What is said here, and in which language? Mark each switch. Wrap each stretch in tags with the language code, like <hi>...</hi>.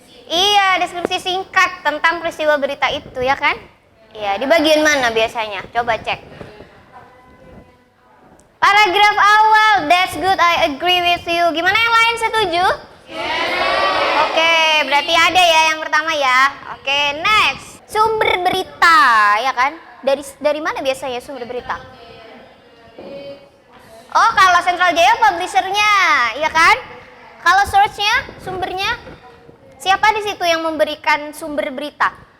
<id>Iya, deskripsi singkat tentang peristiwa berita itu ya kan? Iya, di bagian mana biasanya? Coba cek. Paragraf awal,</id> <en>that's good, I agree with you.</en> <id>Gimana yang lain, setuju? Yeah. Oke, berarti ada ya yang pertama ya. Oke, next. Sumber berita, ya kan? Dari mana biasanya sumber berita? Oh, kalau Central Jaya publishernya, ya kan? Kalau source-nya, sumbernya, siapa di situ yang memberikan sumber berita?</id>